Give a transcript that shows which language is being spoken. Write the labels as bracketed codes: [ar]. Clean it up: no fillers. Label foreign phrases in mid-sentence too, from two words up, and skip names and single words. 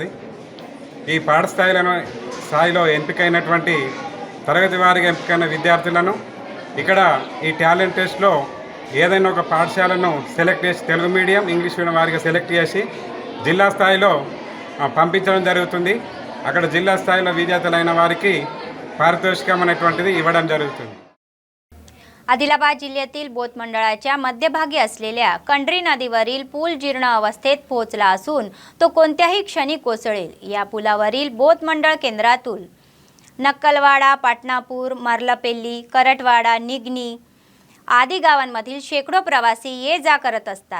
[te] ఈ స్థాయిలో ఎంపికైనటువంటి తరగతి వారీగా ఎంపికైన విద్యార్థులను ఇక్కడ ఈ [en] talent test [te] ఏదైనా ఒక పాఠశాలను సెలెక్ట్ చేసి [en] Telugu medium English medium [te] వారిగా సెలెక్ట్ చేసి జిల్లా స్థాయిలో పంపించడం జరుగుతుంది. అక్కడ జిల్లా స్థాయిలో విజేతలైన వారికి पारितोषिकम అనేటువంటిది ఇవ్వడం జరుగుతుంది. [mr] आदिलाबाद जिल्ह्यातील बोथ मंडळाच्या मध्यभागी असलेल्या कंड्री नदीवरील पूल जीर्ण अवस्थेत पोहोचला असून तो कोणत्याही क्षणी कोसळेल. या पुलावरील बोथ मंडळ केंद्रातून नक्कलवाडा, पाटणापूर, मर्लपेल्ली, करटवाडा, निगनी आदी गावांमधील शेकडो प्रवासी ये जा करत असतात.